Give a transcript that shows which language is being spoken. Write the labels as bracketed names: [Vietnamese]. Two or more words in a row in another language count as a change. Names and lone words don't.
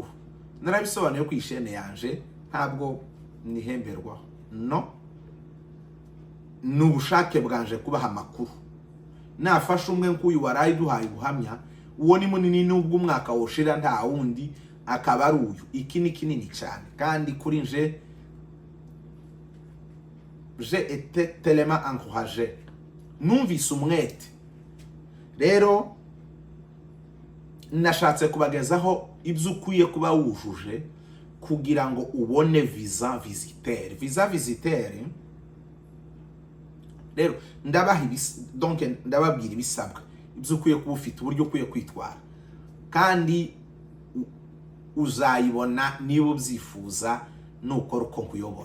[Kinyarwanda] Narabisobanuye ku ishene yanje, ntabwo nihemberwa, no, n'ubushake bwanje kubaha amakuru. Nafashe umwe nk'uyu warayi duhaye ubuhamya, uwo ni munini n'ubwo umwaka woshira nta wundi akaba ari uyu. Iki ni kinini cyane kandi kuri nje [French] été tellement encouragé, [Kinyarwanda] numvise umwete. Rero nashatse kubagezaho ibyo ukwiye kuba wujuje kugira ngo ubone [French] visa visiteur. Visa visiteur [Kinyarwanda] rero ndababwira ibisabwa, ibyo ukwiye kuba ufite, uburyo ukwiye kwitwara, kandi uzayibona niba ubyifuza nukora uko nkuyobora.